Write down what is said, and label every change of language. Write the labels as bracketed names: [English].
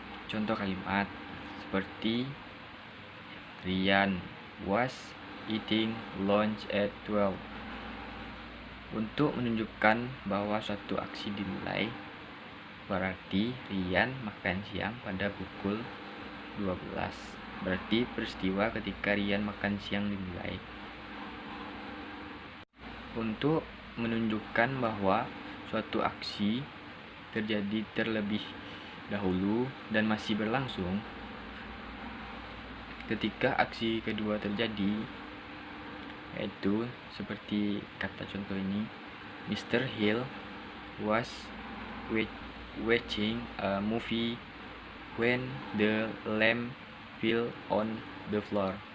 [Indonesian] Contoh kalimat seperti [English] Ryan was eating lunch at 12. [Indonesian] Untuk menunjukkan bahwa suatu aksi dimulai, berarti Ryan makan siang pada pukul 12. Berarti peristiwa ketika Ryan makan siang dimulai. Untuk menunjukkan bahwa suatu aksi terjadi terlebih dahulu dan masih berlangsung ketika aksi kedua terjadi, yaitu seperti kata contoh ini, Mr. [English] Hill was watching a movie when the lamp fell on the floor.